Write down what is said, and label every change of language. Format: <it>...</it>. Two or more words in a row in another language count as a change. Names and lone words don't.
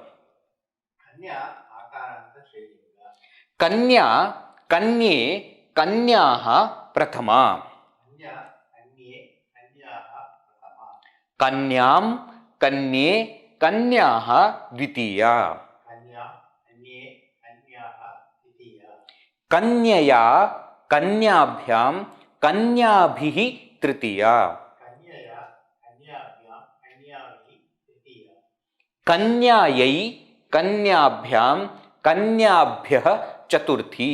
<sa>कन्या आकारान्त स्त्रीलिङ्ग. कन्या कन्ये कन्याः प्रथमा. कन्या कन्ये कन्याः प्रथमा. कन्याम् कन्ये कन्याः द्वितीया. कन्या कन्ये कन्याः द्वितीया. कन्यया कन्याभ्याम् कन्याभिः तृतीया. कन्यया कन्याभ्याम् कन्याविहि तृतीया. कन्यायै कन्याभ्याम् कन्याभ्यः चतुर्थी.</sa>